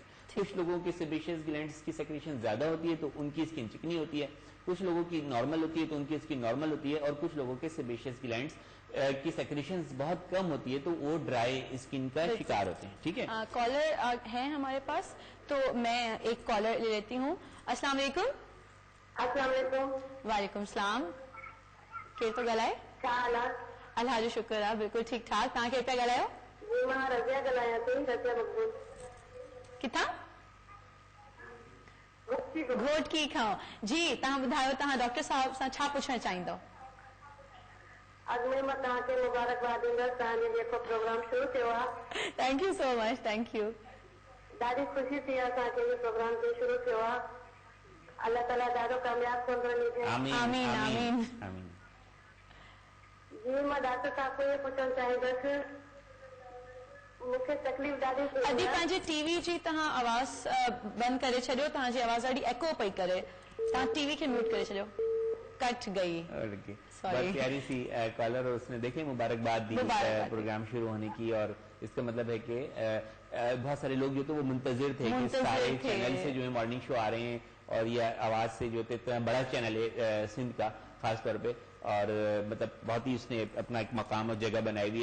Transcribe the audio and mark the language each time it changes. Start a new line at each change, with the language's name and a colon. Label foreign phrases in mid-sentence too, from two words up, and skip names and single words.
Urdu: کچھ لوگوں کی
English: sebaceous glands
Urdu: کی سیکریشن زیادہ ہوتی ہے تو ان کی سکن چکنی ہوتی ہے، کچھ لوگوں کی نارمل ہوتی ہے تو ان کی سکن نارمل ہوتی ہے، اور کچھ لوگوں کے
English: sebaceous glands
Urdu: کی سیکریشن بہت کم ہوتی ہے تو وہ
English: dry skin
Urdu: کا شکار ہوتے ہیں. ٹھیک ہے. کالر ہے ہمارے پاس تو میں ایک کالر لے لیتی ہوں.
Arabic: السلام علیکم. السلام علیکم. وعلیکم السلام.
Sindhi: केर तो ॻाल्हाए? अल्लाह जो शुक्र आहे, बिल्कुलु ठीकु ठाक. तव्हां केर पिया ॻाल्हायो? जी मां रज़िया ॻाल्हायां थी. रज़िया मक़बूल. किथां? घोटकी खां. जी तव्हां ॿुधायो तव्हां डॉक्टर साहब सां छा पुछणु चाहींदव? अॻु में मां तव्हांखे मुबारकबाद ॾींदसि, तव्हांजो जेको प्रोग्राम शुरू थियो आहे.
English: Thank you so much. Thank you.
Sindhi: ॾाढी ख़ुशी थी आहे असांखे इहो प्रोग्राम जो शुरू थियो आहे. अल्लाह ताला ॾाढो कामयाब कंदो ॾींदो. आमीन आमीन. जी मां डॉक्टर साहब खे इहो पुछणु चाहींदसि, मूंखे तकलीफ़ ॾाढी थी अॼु आहे. पंहिंजे टीवी जी तव्हां आवाज़ बंदि करे छॾियो. तव्हांजी आवाज़ ॾाढी एको पई करे. तव्हां टीवी खे म्यूट करे छॾियो.
Urdu: کٹ گئی. بہت پیاری سی کالر، اور اس نے دیکھے مبارکباد دی پروگرام شروع ہونے کی. اور اس کا مطلب ہے کہ بہت سارے لوگ جو تو وہ منتظر تھے کہ سارے چینل سے جو ہے
English: morning show
Urdu: آ رہے ہیں، اور یہ آواز سے جو اتنا بڑا چینل ہے سندھ کا خاص طور پہ، اور مطلب بہت ہی اس نے اپنا ایک مقام اور جگہ بنائی ہوئی ہے.